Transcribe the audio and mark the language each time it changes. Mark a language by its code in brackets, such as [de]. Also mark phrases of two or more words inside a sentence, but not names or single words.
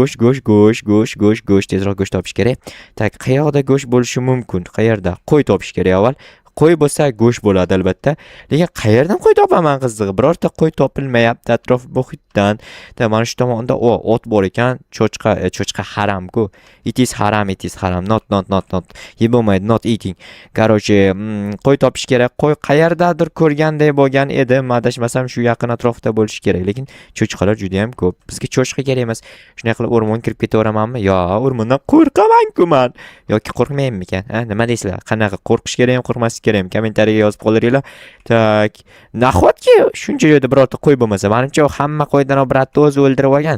[uz] Go'sht, tezroq go'sht topish kerak. Tak, qayoqda go'sht bo'lishi mumkin? Qayerda? Qo'y topish kerak avval. Qo'y bo'lsa go'sht bo'ladi albatta. Lekin qayerdan qo'y topaman qizig'i? Birorta qo'y topilmayapti atrof muhitdan. Mana shu tomonda ot bor ekan, cho'chqa haram-ku. [en] It is haram, not. [uz] Yeb bo'lmaydi, [en] not eating. [uz] Qarochi, qo'y topish kerak. Qo'y qayerdadir ko'rganday bo'lgan edi. Adashmasam shu yaqin atrofda bo'lishi kerak. Lekin cho'chqalar juda ham ko'p. Bizga cho'chqa kerak emas. Shunday qilib o'rmonga kirib ketaveramanmi? Yo, o'rmondan qo'rqaman-ku men. Yoki qo'rqmaymanmikan? Ha, nima deysizlar? Qanaqa qo'rqish kerak ham, qo'rqmas kerak, kommentariyaga yozib qoldiringlar. Tak, nahotki shuncha joyda birorta qo'y bo'lmasa, menimcha hamma qo'ydan bratni o'zi o'ldirib olgan.